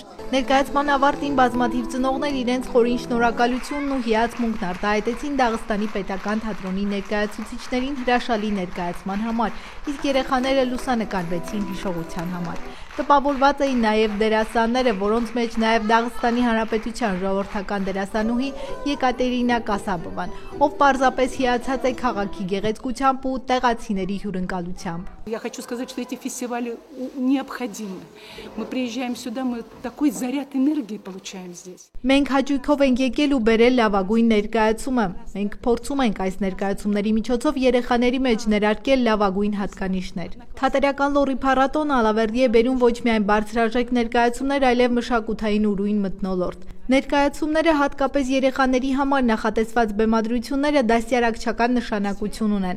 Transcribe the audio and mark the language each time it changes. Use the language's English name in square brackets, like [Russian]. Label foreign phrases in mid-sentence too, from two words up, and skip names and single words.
[Armenian] Ներկայացման ավարտին բազմաթիվ ծնողներ իրենց խորին շնորհակալությունն ու հիացմունքն արտահայտեցին Դաղստանի պետական թատրոնի ներկայացուցիչներին հրաշալի ներկայացման համար, իսկ երեխաները լուսանկարվեցին հիշողության համար։ Տպավորված էին նաև դերասանները, որոնց մեջ նաև Դաղստանի Հանրապետության ժողովրդական դերասանուհի Եկատերինա Կասաբովան, ով պարզապես հիացած է քաղաքի գեղեցկությամբ ու տեղացիների հյուրընկալությամբ։ [Russian] Я хочу сказать, что эти фестивали необходимы. Мы приезжаем сюда, мы такой заряд энергии получаем здесь. [Armenian] Մենք հաճույքով ենք եկել ու բերել լավագույն ներկայացումը։ Մենք փորձում ենք այս ներկայացումների միջոցով երեխաների մեջ ներարկել լավագույն հատկանիշներ։ Թատերական լոռի փառատոնը Ալավերդի է բերում ոչ միայն բարձրաժեք ներկայացումներ, այլև մշակութային ուրույն մթնոլորտ։ Ներկայացումները հատկապես երեխաների համար նախատեսված բեմադրությունները դաստիարակչական նշանակություն ունեն,